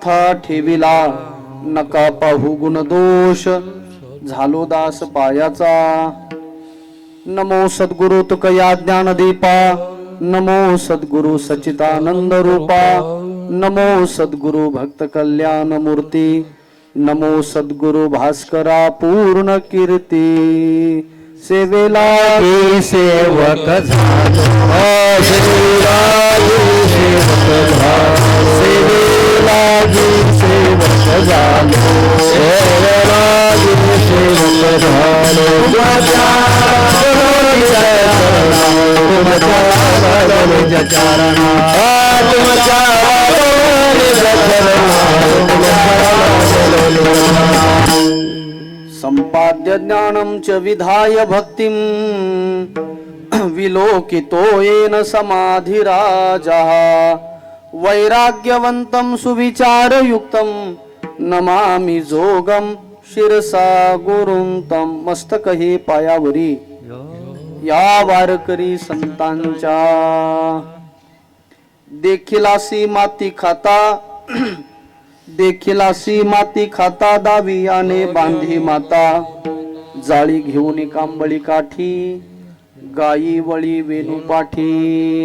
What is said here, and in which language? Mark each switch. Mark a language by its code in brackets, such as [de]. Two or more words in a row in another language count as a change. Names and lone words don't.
[mr] माथा ठेविला, नका पाहू गुण दोष, झालो दास पायाचा. नमो सद्गुरु तुकया ज्ञानदीपा, नमो सद्गुरु सच्चिदानंद रूपा, नमो सद्गुरु भक्त कल्याण मूर्ती, नमो सद्गुरु भास्करा पूर्ण कीर्ती. सेवेला की सेवक झालो, सेवेला सेवक झालो, सेवेला सेवक झालो, सेवेला सेवक झालो. तुमच्या चरणा [sa] संपाद्य ज्ञानं च विधाय भक्तिं, विलोकितो येन समाधिराजः. वैराग्यवन्तं सुविचारयुक्तं, नमामि जोगं शिरसा गुरुं तं. [mr] मस्तक हे पायावरी या वारकरी संतांच्या, देखिलासी माती खाता, देखिलासी माती खाता, दावियाने बांधी माता. जाळी घेऊन कांबळी काठी, गायी वळी वेणू पाठी.